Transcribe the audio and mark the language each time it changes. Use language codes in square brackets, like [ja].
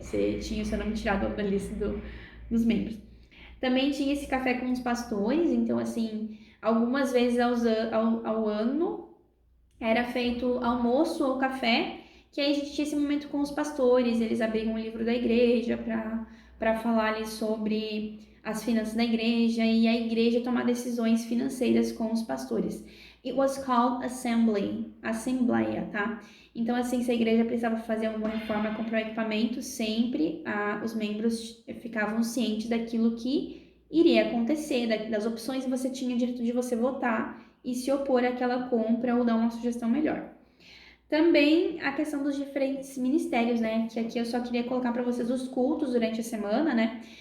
[pt] Você tinha o seu nome tirado da lista dos membros. Também tinha esse café com os pastores, então, assim, algumas vezes ao ano era feito almoço ou café, que aí a gente tinha esse momento com os pastores, eles abriam um livro da igreja para falar ali sobre as finanças da igreja e a igreja tomar decisões financeiras com os pastores. [en] It was called assembleia, tá? [pt] Então, assim, se a igreja precisava fazer alguma reforma, comprar um equipamento, sempre os membros ficavam cientes daquilo que iria acontecer, das opções que você tinha direito de você votar e se opor àquela compra ou dar uma sugestão melhor. Também a questão dos diferentes ministérios, né? Que aqui eu só queria colocar para vocês os cultos durante a semana, né?